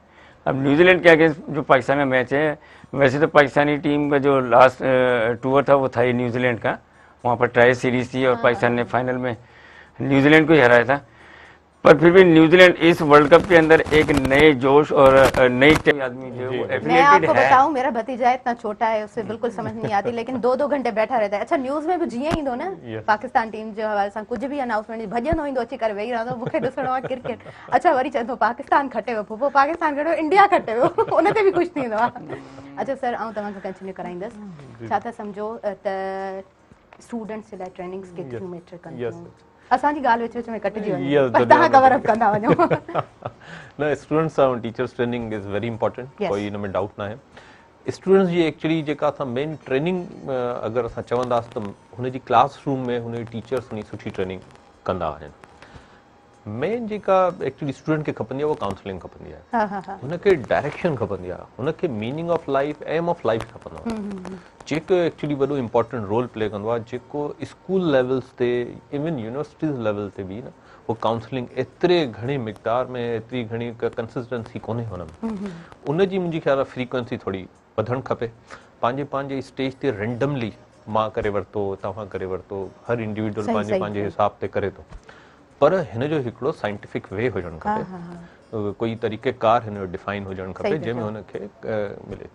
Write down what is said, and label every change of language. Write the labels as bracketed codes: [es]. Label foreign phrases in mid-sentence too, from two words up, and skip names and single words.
[hi] अब न्यूजीलैंड के अगेंस्ट जो पाकिस्तान का मैच है, वैसे तो पाकिस्तानी टीम का जो [en] last tour [hi] था वो था ही न्यूजीलैंड का, वहाँ पर [en] tri series [hi] थी और पाकिस्तान ने फाइनल में न्यूजीलैंड को ही हराया था। पर फिर भी न्यूजीलैंड इस वर्ल्ड कप के अंदर एक नए जोश और नई आदमी जो वो मैं एफिलिएटेड आपको है। बताऊं, मेरा भतीजा इतना छोटा है, उसे बिल्कुल समझ नहीं आती, लेकिन 2-2 घंटे बैठा रहता है। [sd] अच्छा, न्यूज़ में भी जीअं ईंदो न पाकिस्तान टीम जे हवाले सां कुछ भी अनाउंसमेंट भॼंदो ईंदो, अची करे वेही रहंदो, मूंखे ॾिसणो आहे क्रिकेट। अच्छा, वरी चवंदो पाकिस्तान खटे वियो, पोइ पाकिस्तान खटे वियो, इंडिया खटे वियो, उन ते बि ख़ुशि थींदो आहे। अच्छा सर, आउं तव्हांखे कंटिन्यू कराईंदसि। छा था सम्झो त स्टूडेंट्स जे लाइ ट्रेनिंग्स केतिरियूं मैटर कनि थियूं? असांजी ॻाल्हि विच में कटिजी वञे, पर तव्हां [en] cover up [sd] कंदा वञो। [en] न, students ऐं teachers training is very important, Yes. [sd] कोई इन में डाउट न आहे। स्टूडेंट्स जी एक्चुअली जेका असां [en] main training [sd] अगरि असां चवंदासीं त हुनजी क्लासरूम में हुनजी टीचर्स हुनजी सुठी ट्रेनिंग कंदा आहिनि। मेन जेका एक्चुअली स्टूडेंट खे खपंदी आहे उहा काउंसलिंग खपंदी आहे, हुनखे डायरेक्शन खपंदी आहे, हुनखे [en] meaning of life, aim of life [sd] खपंदो आहे, जेको एक्चुअली वॾो [en] important role play [sd] कंदो आहे, जेको [en] school levels [sd] ते इवन [en] universities level [sd] ते बि न वो काउंसलिंग एतिरे घणे मिक़दार में, एतिरी घणी कंसिस्टेंसी कोन्हे हुनमें। उनजी मुंहिंजी ख़्याल आहे फ्रीक्वेंसी थोरी वधणु खपे। पंहिंजे स्टेज ते रेंडमली मां करे वरितो, तव्हां करे वरितो, हर इंडिविजुअल पंहिंजे हिसाब ते करे थो, पर हिन जो हिकिड़ो [en] scientific way [sd] हुजणु खपे, कोई तरीक़ेकार हिन जो डिफाइन हुजणु खपे जंहिंमें हुनखे मिले।